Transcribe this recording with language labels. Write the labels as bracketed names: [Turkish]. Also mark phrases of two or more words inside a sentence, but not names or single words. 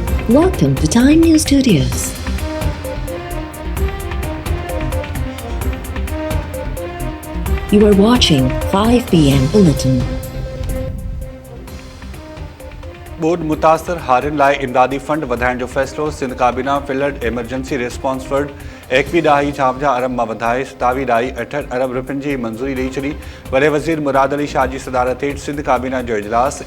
[English] Welcome to Time News Studios. You are watching 5 p.m. Bulletin. [Sindhi] बोर्ड मुतासर हारिन लाइ इमदादी फंड वधाइण जो फ़ैसिलो। सिंध काबीना [English] flood emergency response fund [Sindhi] 21.56 अरब मां वधाए 27.68 अरब रुपयनि जी मंज़ूरी ॾेई छॾी। वॾे वज़ीर मुराद अली शाह जी सदारत हेठि सिंध काबीना जो इजलास।